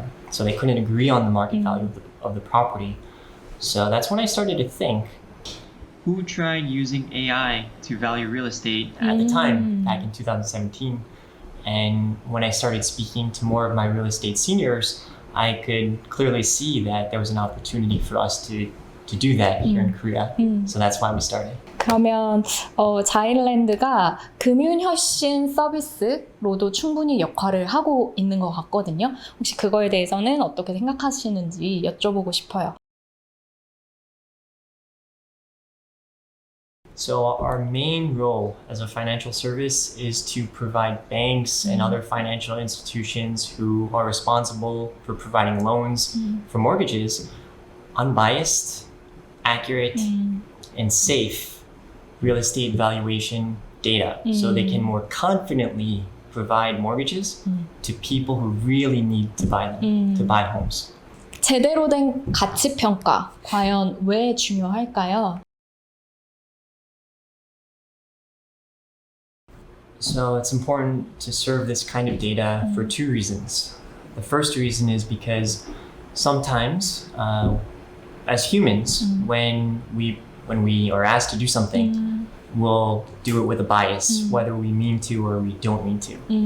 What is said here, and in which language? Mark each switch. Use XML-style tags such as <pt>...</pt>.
<en>So they couldn't agree on the market value of the property. So that's when I started to think, who tried using AI to value real estate at the time, back in 2017? And when I started speaking to more of my real estate seniors, I could clearly see that there was an opportunity for us to do that here in Korea. So that's why we started.</en> <ko>그러면 자이랜드가 금융혁신 서비스로도 충분히 역할을 하고 있는 것 같거든요. 혹시 그거에 대해서는 어떻게 생각하시는지 여쭤보고 싶어요.</ko> <en>So our main role as a financial service is to provide banks and other financial institutions who are responsible for providing loans for mortgages unbiased, accurate, and safe real estate valuation data, so they can more confidently provide mortgages to people who really need to buy them, to buy homes.</en> <ko>제대로 된 가치평가, 과연 왜 중요할까요?</ko> <en>So it's important to serve this kind of data for two reasons. The first reason is because sometimes, as humans, when we are asked to do something, we'll do it with a bias, whether we mean to or we don't mean to.</en>